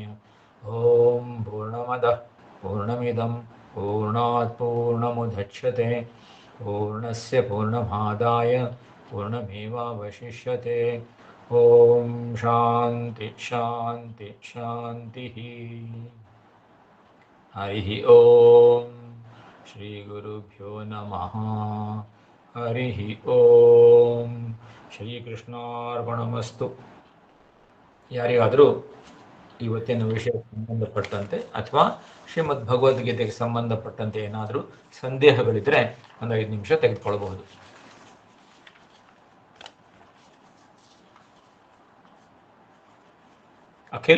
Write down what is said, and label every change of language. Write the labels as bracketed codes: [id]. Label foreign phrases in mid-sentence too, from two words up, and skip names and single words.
[sa] ಓಂ ಪೂರ್ಣಮದಃ ಪೂರ್ಣಮಿದಂ ಪೂರ್ಣಾತ್ ಪೂರ್ಣಮುದಚ್ಯತೆ ಪೂರ್ಣಸ್ಯ ಪೂರ್ಣಮಾದಾಯ ಪೂರ್ಣಮೇವಾವಶಿಷ್ಯತೆ. ಓಂ ಶಾಂತಿ ಶಾಂತಿ ಶಾಂತಿ. ಹರಿ ಓಂ ಶ್ರೀ ಗುರುಭ್ಯೋ ನಮಃ. ಹರಿ ಓಂ ಶ್ರೀಕೃಷ್ಣಾರ್ಪಣಮಸ್ತು. [kn] ಯಾರಿಗಾದರೂ ಇವತ್ತಿನ ವಿಷಯಕ್ಕೆ ಸಂಬಂಧಪಟ್ಟಂತೆ ಅಥವಾ ಶ್ರೀಮದ್ ಭಗವದ್ಗೀತೆಗೆ ಸಂಬಂಧಪಟ್ಟಂತೆ ಏನಾದರೂ ಸಂದೇಹಗಳಿದ್ರೆ ಒಂದು 5 ನಿಮಿಷ ತೆಗೆದುಕೊಳ್ಬಹುದು. ಅಖಿಲ್?